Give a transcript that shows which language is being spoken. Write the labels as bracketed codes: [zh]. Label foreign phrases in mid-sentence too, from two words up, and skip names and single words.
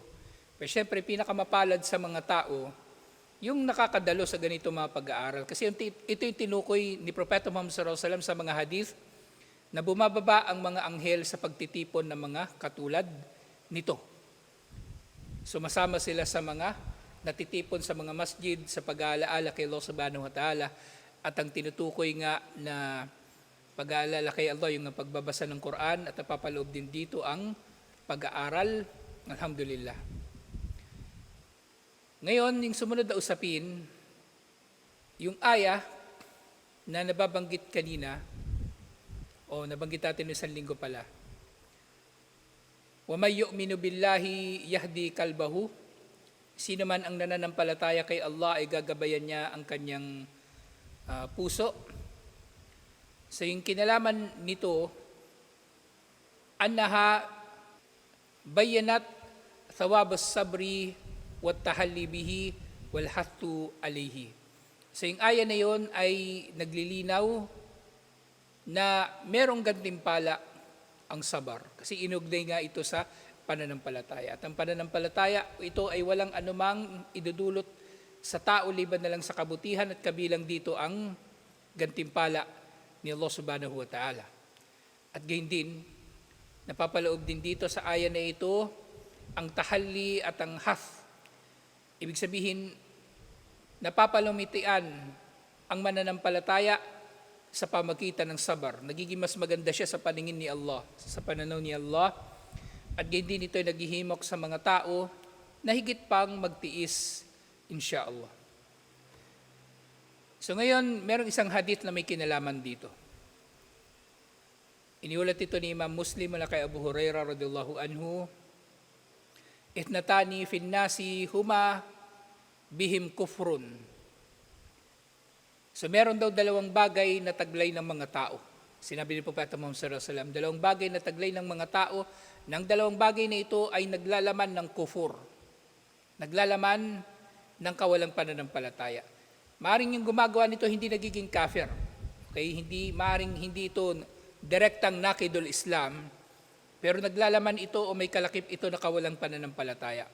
[tl] Pero syempre, pinakamapalad sa mga tao, yung nakakadalo sa ganito mga pag-aaral. Kasi ito yung tinukoy ni Propeta Muhammad SAW sa mga hadith, na bumababa ang mga anghel sa pagtitipon ng mga katulad nito. Sumasama sila sa mga natitipon sa mga masjid, sa pag-aalaala kay Allah [ar] سبحانه وتعالى, [tl] at ang tinutukoy nga na pag-aalala kay Allah, yung pagbabasa ng Quran, at napapaloob din dito ang pag-aaral, alhamdulillah. Ngayon, yung sumunod na usapin, yung aya na nababanggit kanina, o nabanggit natin ng isang linggo pala, [ar] وَمَنْ يُؤْمِنُ بِاللَّهِ يَهْدِي قَلْبَهُ. [tl] Sino man ang nananampalataya kay Allah ay gagabayan niya ang kanyang puso. So yung kinalaman nito, [ar] أنها بينت ثواب الصبر والتحلي به والحث عليه. [tl] So yung aya na yon ay naglilinaw na merong gantimpala ang sabar. Kasi inugnay nga ito sa pananampalataya. At ang pananampalataya, ito ay walang anumang idudulot sa tao liban na lang sa kabutihan, at kabilang dito ang gantimpala ni Allah [ar] سبحانه وتعالى. [tl] At gayon din, napapaloob din dito sa aya na ito ang tahalli at ang hath. Ibig sabihin, napapalumitian ang mananampalataya sa pamagitan ng sabar. Nagiging mas maganda siya sa paningin ni Allah, sa pananaw ni Allah. At gayon din ito ay naghihimok sa mga tao na higit pang magtiis, insyaallah. So ngayon, merong isang hadith na may kinalaman dito. Iniulat ito ni Imam Muslim mula kay Abu Hurairah [ar] رضي الله عنه، اثنتان في الناس هما بهم كفر. [tl] So meron daw dalawang bagay na taglay ng mga tao. Sinabi ni Propeta Muhammad [ar] صلى الله عليه وسلم, [tl] dalawang bagay na taglay ng mga tao, ng dalawang bagay na ito ay naglalaman ng kufur. Naglalaman ng kawalang pananampalataya. Maaring yung gumagawa nito hindi nagiging kafir. Okay, maaring hindi ito direktang nakidul Islam, pero naglalaman ito o may kalakip ito na kawalang pananampalataya.